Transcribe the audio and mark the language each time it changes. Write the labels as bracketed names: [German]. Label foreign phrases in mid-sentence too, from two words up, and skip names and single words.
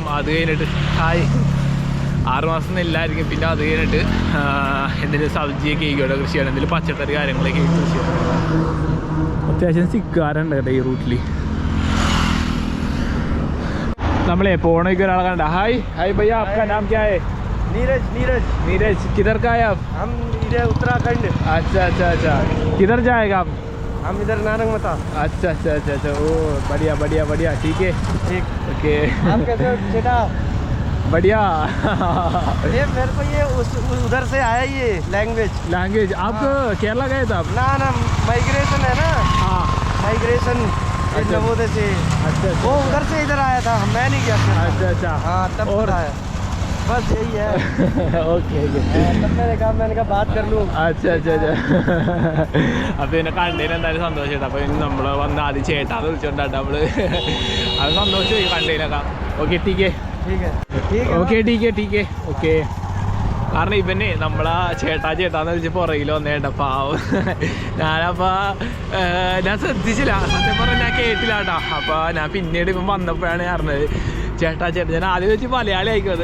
[Malayalam] അത് കഴിഞ്ഞിട്ട് 6 മാസം നെല്ലായിരിക്കും. പിന്നെ അത് കഴിഞ്ഞിട്ട് എന്തെങ്കിലും സബ്ജിയൊക്കെ ഇവിടെ കൃഷിയാണ്, എന്തെങ്കിലും പച്ചക്കറി കാര്യങ്ങളൊക്കെ കൃഷിയാണ്. അത്യാവശ്യം സിക്കാരുണ്ട് കേട്ടോ ഈ റൂട്ടിൽ. നമ്മളെ പോണേക്ക് ഒരാളെ കണ്ട. ഹായ് ഭയ്യ, [Hindi] आपका नाम क्या है? नीरज. किधर का है आप? हम इधर उत्तराखंड. अच्छा. किधर जाएगा आप? हम इधर नारंगमता. अच्छा. ओ बढ़िया. ठीक है. ओके. आप कैसे हो बेटा? बढ़िया. ये मेरे को ये उधर से आया ये लैंग्वेज. आप केरला गए थे आप? ना माइग्रेशन है ना. हाँ, माइग्रेशन नवोदय से. अच्छा. वो उधर से इधर आया था, मैं नहीं गया. अच्छा. हाँ, तब और आया. बस यही है. [Malayalam] ഓക്കെ. [Hindi] तब मैंने कहा बात कर लूँ. अच्छा. [Malayalam] അപ്പോൾ എന്നെ കണ്ടതിന് എന്തായാലും സന്തോഷമായിട്ട്. അപ്പോൾ ഇനി നമ്മൾ വന്ന് ആദ്യം ചേട്ടാന്ന് വിളിച്ചോണ്ടാട്ടോ നമ്മൾ. അത് സന്തോഷമായി കണ്ടതിനൊക്കെ. ഓക്കെ, [Hindi] ठीक है. [Malayalam] ഓക്കെ. കാരണം ഇവനെ നമ്മളാ ചേട്ടാന്ന് വിളിച്ച് പുറകിൽ വന്നേട്ടാ പാവം. ഞാനപ്പോൾ ഞാൻ ശ്രദ്ധിച്ചില്ല, സത്യം പറഞ്ഞാൽ ഞാൻ കേട്ടില്ല കേട്ടോ. അപ്പോൾ ഞാൻ പിന്നീട് ഇപ്പം വന്നപ്പോഴാണ് ഞാൻ അറിഞ്ഞത് ചേട്ടാ. ഞാൻ ആദ്യം വെച്ച് മലയാളി ആയിക്കോത്.